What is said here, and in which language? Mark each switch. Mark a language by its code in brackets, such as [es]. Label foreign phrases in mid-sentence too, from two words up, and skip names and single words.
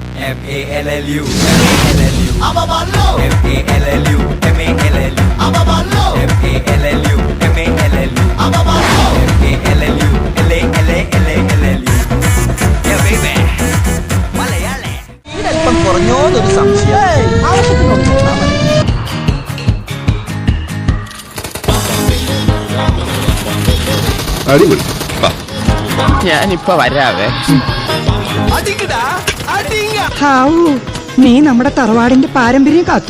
[en] MALLU MALLU Ababallo MALLU MALLU Ababallo MALLU MALLU Ababallo MALLU LALLU Yeah baby [ml] മലയാളി ഇതല്പം കുറഞ്ഞോന്നൊരു സംശയം ആവശ്യത്തിനൊന്നും അടിപൊളി ഞാനിപ്പോ വരാവേ. നീ നമ്മുടെ തറവാടിന്റെ പാരമ്പര്യം കാത്തു.